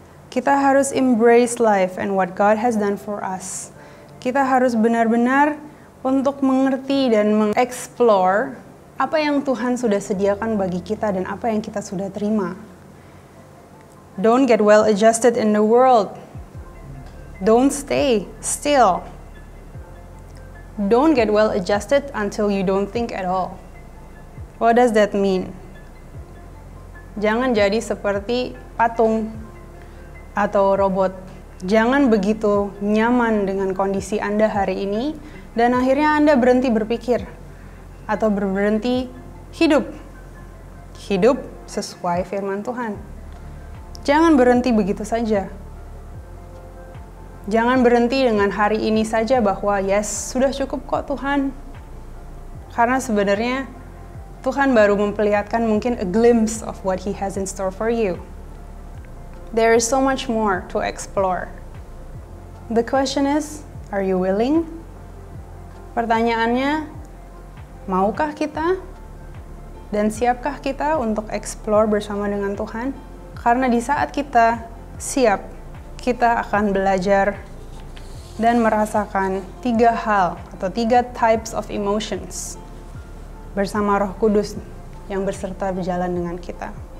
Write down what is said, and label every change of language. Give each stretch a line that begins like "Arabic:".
Indonesian: Kita harus
English: embrace life and what God has done for us.
Indonesian: Kita harus benar-benar untuk mengerti dan mengeksplor apa yang Tuhan sudah sediakan bagi kita dan apa yang kita sudah terima.
English: Don't get well adjusted in the world. Don't stay still. Don't get well adjusted until you don't think at all. What does that mean?
Indonesian: Jangan jadi seperti patung atau robot. Jangan begitu nyaman dengan kondisi Anda hari ini dan akhirnya Anda berhenti berpikir atau berhenti hidup. Hidup sesuai firman Tuhan. Jangan berhenti begitu saja. Jangan berhenti dengan hari ini saja bahwa yes, sudah cukup kok Tuhan. Karena sebenarnya Tuhan baru memperlihatkan mungkin
English: a glimpse of what He has in store for you. There is so much more to explore. The question is, are you willing?
Indonesian: Pertanyaannya, maukah kita? Dan siapkah kita untuk explore bersama dengan Tuhan? Karena di saat kita siap, kita akan belajar dan merasakan 3 hal atau 3
English: types of emotions
Indonesian: bersama Roh Kudus yang berserta berjalan dengan kita.